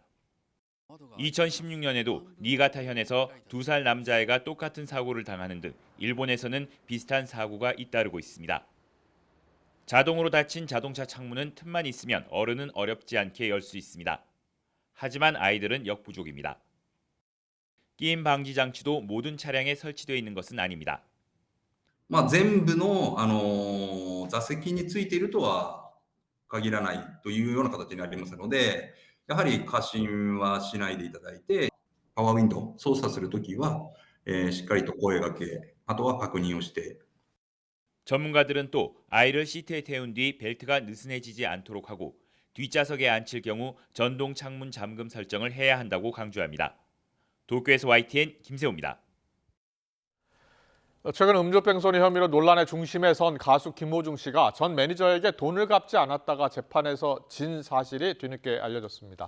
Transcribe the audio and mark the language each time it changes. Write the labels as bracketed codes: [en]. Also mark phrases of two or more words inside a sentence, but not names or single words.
[ko] 2016년에도 니가타현에서 2살 남자아이가 똑같은 사고를 당하는 등 일본에서는 비슷한 사고가 잇따르고 있습니다. 자동으로 닫힌 자동차 창문은 틈만 있으면 어른은 어렵지 않게 열 수 있습니다. 하지만 아이들은 역부족입니다. 끼임 방지 장치도 모든 차량에 설치되어 있는 것은 아닙니다. [ja] 全部の座席についているとは限らないというような形になりますので、やはり過信はしないでいただいて、パワーウィンドウ操作するときは、しっかりと声掛け、あとは確認をして。 [ko] 전문가들은 또 아이를 시트에 태운 뒤 벨트가 느슨해지지 않도록 하고 뒷좌석에 앉힐 경우 전동 창문 잠금 설정을 해야 한다고 강조합니다. 도쿄에서 YTN 김세호입니다. 최근 음주뺑소니 혐의로 논란의 중심에 선 가수 김호중 씨가 전 매니저에게 돈을 갚지 않았다가 재판에서 진 사실이 뒤늦게 알려졌습니다.